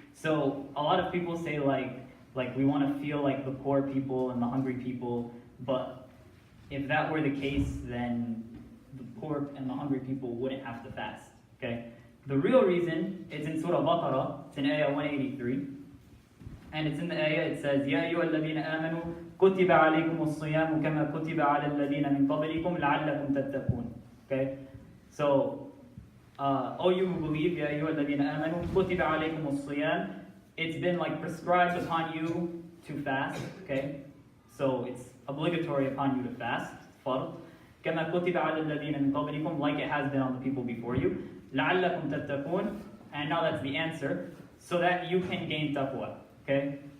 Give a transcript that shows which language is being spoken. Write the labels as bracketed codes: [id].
[en] So a lot of people say like we want to feel like the poor people and the hungry people. But if that were the case, then the poor and the hungry people wouldn't have to fast. Okay? The real reason is in Surah Baqarah. It's in Ayah 183. And it's in the ayah, it says, [ar] يَا أَيُّهَا الَّذِينَ آمَنُوا كُتِبَ عَلَيْكُمُ الصِّيَامُ كَمَا كُتِبَ عَلَى الَّذِينَ مِنْ قَبْلِكُمْ لَعَلَّكُمْ تَتَّقُونَ. [en] Okay? So, O you who believe, [ar] يَا أَيُّهَا الَّذِينَ آمَنُوا كُتِبَ عَلَيْكُمُ الصِّيَامُ. [en] It's been like prescribed upon you to fast. Okay? So, it's obligatory upon you to fast. Fard. [ar] كَمَا كُتِبَ عَلَى الَّذِينَ مِنْ قَبْلِكُم, [en] like it has been on the people before you. [ar] لَعَلَّكُمْ تَتَّقُونَ. [en] And now that's the answer. So that you can gain taqwa. Okay?